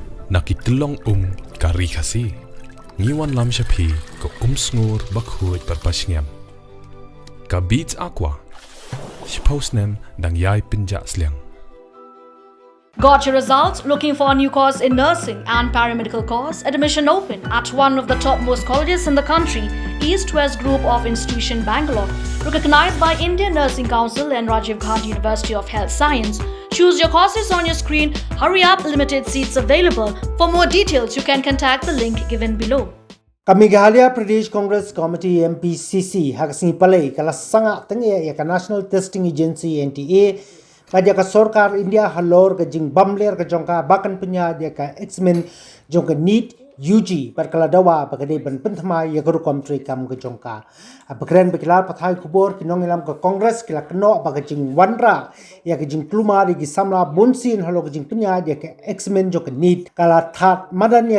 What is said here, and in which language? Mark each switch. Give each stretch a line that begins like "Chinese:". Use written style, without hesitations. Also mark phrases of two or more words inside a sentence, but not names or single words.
Khasi: Nakitlong ka Ri Khasi. Ngiwan lam shapi ko sngur bakhuj parpashngam. Ka beats aqua. Shposnem dang yai Pynjot sliang.
English: Got your results? Looking for a new course in nursing and paramedical course? Admission open at one of the topmost colleges in the country, East-West Group of Institution Bangalore, recognized by Indian Nursing Council and Rajiv Gandhi University of Health Science. Choose your courses on your screen. Hurry up, limited seats available. For more details, you can contact the link given below.
Khasi: Meghalaya Pradesh Congress Committee MPCC Hakasing Palay kala sanga tenge ya National Testing Agency NTA kaja ka Sorkar India halor ka jing bamler ka jongka bakan punya dia ka examen jongka NEET UG perkala dawa bagade ban penthma ya guru komtri kam ka jongka abakren bekilar pathai Khubor kinong ilam ka Congress kila kno baga jing wanra ya ka jing kluma di Samla bunsin halo ka jing punya dia ka examen jongka NEET kala that madan ya ka